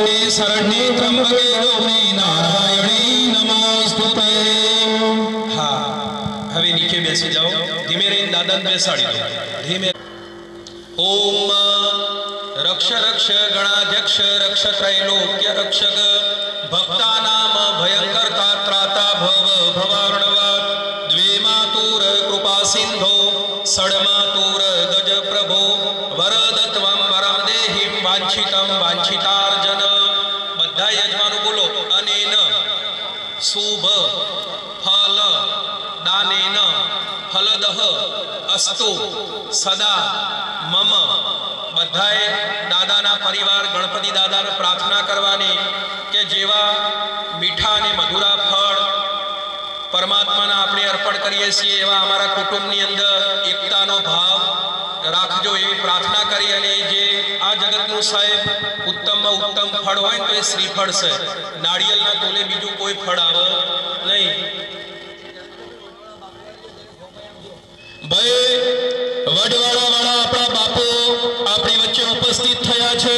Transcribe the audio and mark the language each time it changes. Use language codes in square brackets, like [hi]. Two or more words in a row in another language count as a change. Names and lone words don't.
[sa] शरण्ये त्र्यंबके गौरी नारायणी नमोस्तुते। [hi] हाँ, [gu] હવે નીચે બેસી જાઓ, ધીમે રહીને દાદાને બેસાડી દો, ધીમે। [sa] ओम रक्ष रक्ष गणाध्यक्ष रक्ष त्रैलोक्य रक्षक भक्तानाम भयंकर्ता त्राता भव भवार्णवात् द्वेमातुर कृपा सिंधो षड्मातुर गज प्रभो वरदत्वं वरं देहि वांछितं वांछितार्जन। [gu] બધા યજમાનો બોલો [sa] अनेन शुभ फल दानेन फलदह अस्तु सदा मम। [gu] બધાએ દાદાના પરિવાર ગણપતિ દાદા ને પ્રાર્થના કરવાની કે જેવા મીઠા ને મધુરા ફળ પરમાત્મા ને આપણે અર્પણ કરીએ છીએ એવા અમારા કુટુંબની અંદર એકતાનો ભાવ રાખજો એવી પ્રાર્થના કરી। અને જે આ જગતનુ સાહેબ ઉત્તમ માં ઉત્તમ ફળ હોય તો એ શ્રીફળ છે, નારિયેળના તોલે બીજું કોઈ ફળ આવે નહીં। ભાઈ વડવાડા વાળા આપણા બાપુ આપણી વચ્ચે ઉપસ્થિત થયા છે।